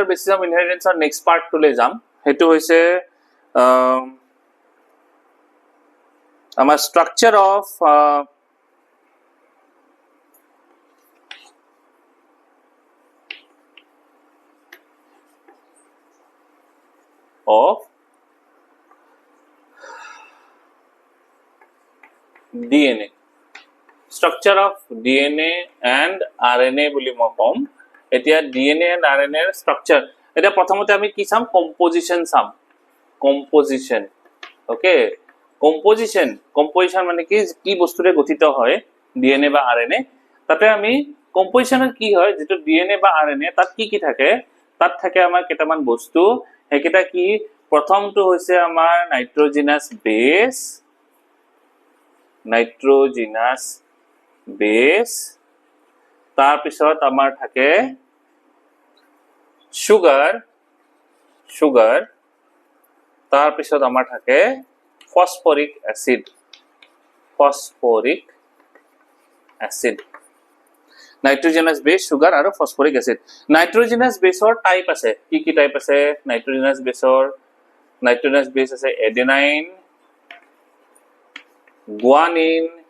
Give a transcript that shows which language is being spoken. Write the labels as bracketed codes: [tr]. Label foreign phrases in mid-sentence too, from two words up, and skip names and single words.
[en] basis of inheritance next part [as] টুলে যাম হেতু হৈছে আমাৰ [en] structure of DNA structure of DNA and RNA [as] বুলি মই কম এতিয়া [en] DNA and RNA এর স্ট্রাকচার [as] এটা প্রথমতে আমি কি [en] some composition some composition okay composition [as] মানে কি বস্তুৰে গঠিত হয় DNA বা RNA তাতে আমি কম্পোজিশনৰ কি হয় যেটো DNA বা RNA তাত কি থাকে তাত থাকে আমাৰ কেটামান বস্তু হেকেটা কি প্ৰথমটো হৈছে আমাৰ [en] nitrogenous base [as] তার পিছত আমার থাকে সুগার তার পিছত আমার থাকে [en] phosphoric acid nitrogenous base sugar [as] আর [en] phosphoric acid nitrogenous base's type [as] আছে কি টাইপ আছে [en] nitrogenous base [as] আছে [en] adenine guanine